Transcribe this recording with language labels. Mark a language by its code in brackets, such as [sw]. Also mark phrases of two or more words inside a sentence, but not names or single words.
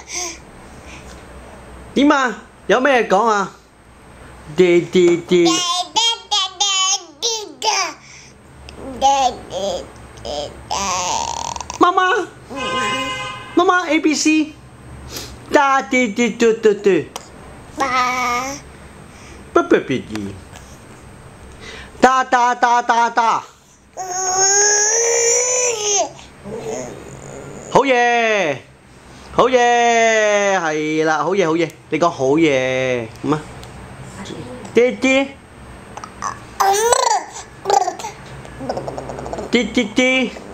[yue] 點啊？有咩講啊？爹爹爹。媽媽，媽媽 A B C， da di di do do do，不不別意， da da da da da，好嘢，好嘢，係啦，好嘢好嘢，你講好嘢，咁啊，爹爹，爹爹爹。